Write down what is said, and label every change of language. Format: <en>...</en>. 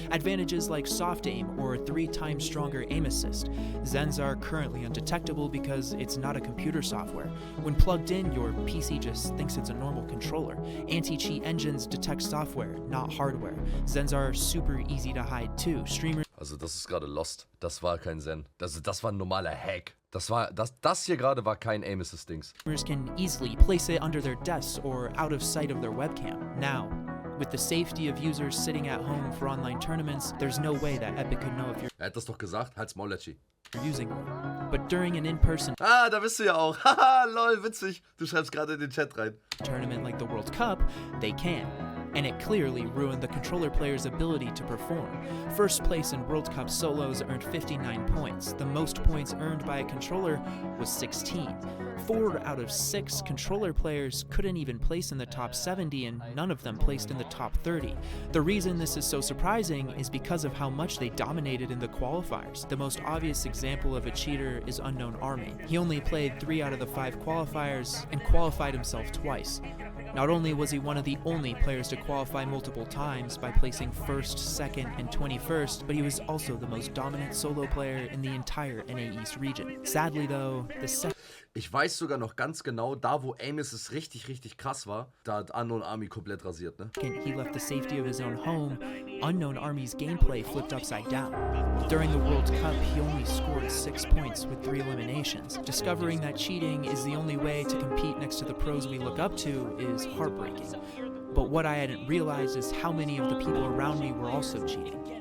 <en>Advantages like soft aim or 3 times stronger aim assist. Zens are currently undetectable because it's not a computer software. When plugged in, your PC just thinks it's a normal controller. Anti-cheat engines detect software, not hardware. Zens are super easy to hide too. Streamers</en> <de>Also das ist gerade Lost. Das war kein Zen. Das war ein normaler Hack. Das hier gerade war kein Aim Assist Dings.</de> <en>Can easily place it under their desks or out of sight of their webcam. Now, with the safety of users sitting at home for online tournaments, there's no way that Epic could know if you're</en> <de>Er hat das doch gesagt. Halt's Maul, Lecci.</de> <en>using one. But during an in-person</en> <de>Ah, da bist du ja auch. Haha, lol, witzig. Du schreibst gerade in den Chat rein.</de> <en>tournament like the World Cup, they can. And it clearly ruined the controller player's ability to perform. First place in World Cup solos earned 59 points. The most points earned by a controller was 16. 4 out of 6 controller players couldn't even place in the top 70, and none of them placed in the top 30. The reason this is so surprising is because of how much they dominated in the qualifiers. The most obvious example of a cheater is Unknown Army. He only played 3 out of the 5 qualifiers and qualified himself twice. Not only was he one of the only players to qualify multiple times by placing 1st, 2nd, and 21st, but he was also the most dominant solo player in the entire NA East region. Sadly though, the second</en> <de>Ich weiß sogar noch ganz genau, da wo Aim Assist richtig krass war, da hat Unknown Army komplett rasiert, ne?</de> <en>he left the safety of his own home, Unknown Army's gameplay flipped upside down. During the World Cup, he only scored 6 points with 3 eliminations. Discovering that cheating is the only way to compete next to the pros we look up to is heartbreaking. But what I hadn't realized is how many of the people around me were also cheating.</en>